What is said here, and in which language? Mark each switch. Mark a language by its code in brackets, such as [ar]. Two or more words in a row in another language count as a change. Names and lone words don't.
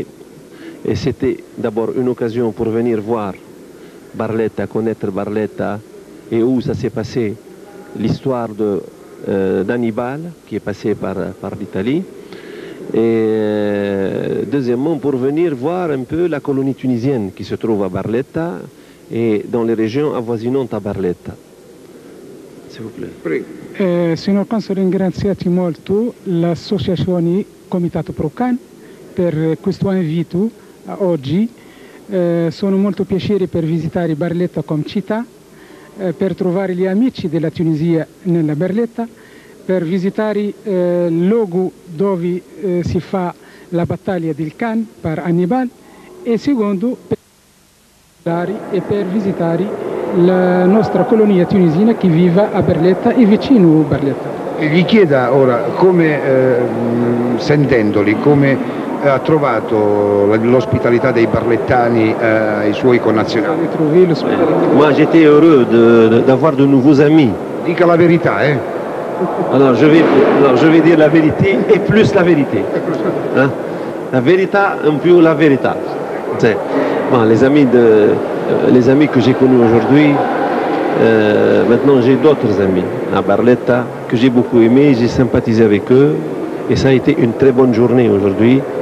[fr] Et c'était d'abord une occasion pour venir voir Barletta, connaître Barletta et où ça s'est passé l'histoire d'Hannibal qui est passé par l'Italie. Et deuxièmement, pour venir voir un peu la colonie tunisienne qui se trouve à Barletta e dans le régions avoisinantes a Barletta. S'il vous plaît. [it] Signor Console, ringraziati molto l'associazione Comitato Pro Cannes per questo invito oggi. Sono molto piacere per visitare Barletta come città, per trovare gli amici della Tunisia nella Barletta, per visitare il luogo dove si fa la battaglia del Cannes per Hannibal e secondo per visitare la nostra colonia tunisina che vive a Barletta e vicino a Barletta. Gli chieda ora, come, sentendoli, come ha trovato l'ospitalità dei barlettani ai suoi connazionali. [fr] Moi j'étais heureux d'avoir de nouveaux amis. [it] Dica la verità, [fr] Alors je vais dire la vérité et plus la vérité. Hein? La vérité, un peu la vérité. Bon, les amis que j'ai connus aujourd'hui, maintenant j'ai d'autres amis à Barletta que j'ai beaucoup aimé, j'ai sympathisé avec eux et ça a été une très bonne journée aujourd'hui.